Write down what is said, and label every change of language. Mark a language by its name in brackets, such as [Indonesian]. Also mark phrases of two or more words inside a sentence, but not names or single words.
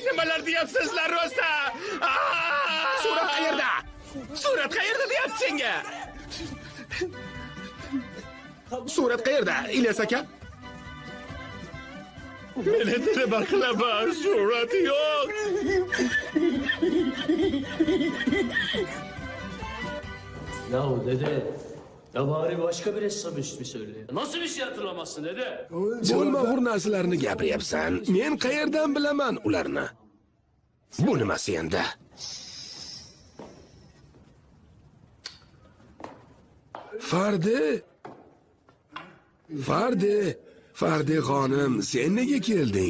[Uzbek] Nimalar deyapsizlar o'zi? Surat qayerda? Surat qayerda deyapti senga? Surat qayerda? İlyas aka? Meni nima qilaman? Surat yo'q. [Turkish] Yahu dede, ya bari başka bir hesap ismi söyle. Nasıl bir şey hatırlamazsın dede? [Uzbek] Bo'lmag'ur narsalarni gapiryapsan. Men qayerdan bilaman ularni? Bu nimasi endi? Fardi xonim, sen nega kelding?